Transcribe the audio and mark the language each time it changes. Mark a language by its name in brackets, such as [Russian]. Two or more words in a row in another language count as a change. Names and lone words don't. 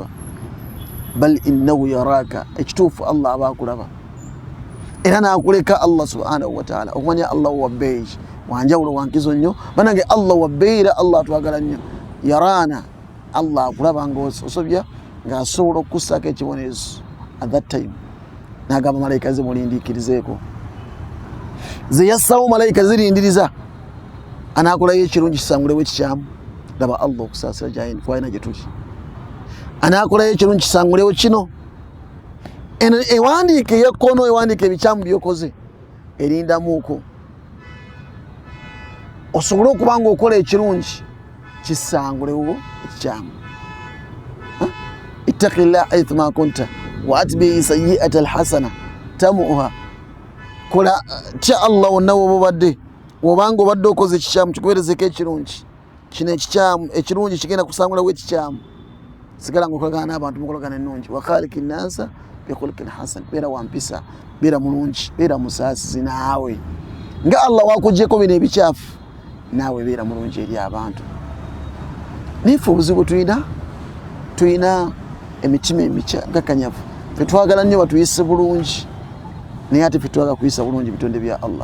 [Arabic] بل إنه يراك, [Ganda] ekituufu Allah aba akulaba. Era n'akuleka Allah [Arabic] سبحانه وتعالى. [Ganda] Okumanya Allah wabbeeyi, wanjawulo, wankizo nnyo. Banange Allah wabbeeyi era Allah atwagala nnyo. Yaraana, Allah akulaba ng'osobya, ng'asobola okukussaako ekibonerezo. [English] At that time [Ganda] n'agamba malayika ze mulindiikirizeeko. Ze yassawo malayika zirindiriza, anaakolayo ekirungi kisangulewo ekikyamu. Laba Allah okusaasira gyayina twalina gye tuli. Anaakolayo ekirungi kisangulewo kino. Ewandiika ey'ekkono, ewandiika ebikyamu by'okoze, erindamuuko osobole okuba ng'okola ekirungi kisangulewo ekikyamu. [Arabic] اتق الله حيثما كنت وأتبع السيئة الحسنة تمحها. [Ganda] Kola kya Allah wonna w'obadde, wobanga obadde okoze ekikyamu kikuweerezeko ekirungi. Kino ekikyamu ekirungi kigenda kusangulawo ekikyamu. Sigala ng'okolagana n'abantu mukolagana ennungi. [Arabic] وخالق الناس بخلق حسن, [Ganda] beera wampisa, beera mulungi, beera musaasizi naawe. Nga Allah wakugyeko bino ebikyafu, naawe beera mulungi eri abantu. Nife obuzibu tuyina emitima emikakanyavu. Ffe twagala nnyo batuyise bulungi, naye ate ffe twagala kuyisa bulungi bitonde bya Allah.